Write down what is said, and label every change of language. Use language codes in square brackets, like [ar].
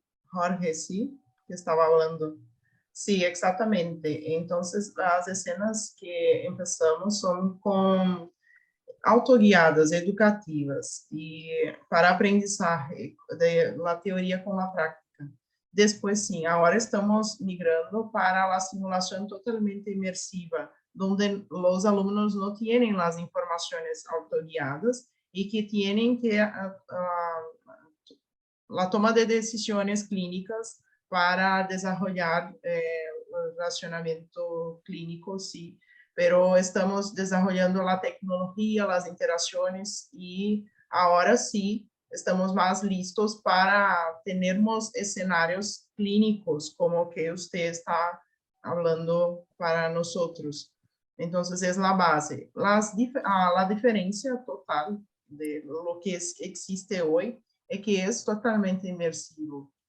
[es] Jorge, sí, que estaba hablando. Sí, exactamente. Entonces, las escenas que empezamos son con autoguiadas, educativas, e para aprendizaje de la teoria [pt] com a prática. Depois, sim, agora estamos migrando para a simulação totalmente imersiva, onde os alunos não têm as informações autoguiadas e que têm que a toma de decisões clínicas para desenvolver o relacionamento clínico, sim. [es] Pero estamos desarrollando la tecnología, las interacciones y ahora sí estamos más listos para tener escenarios clínicos como que usted está hablando para nosotros. Entonces es la base. La diferencia total de lo que existe hoy es que es totalmente inmersivo.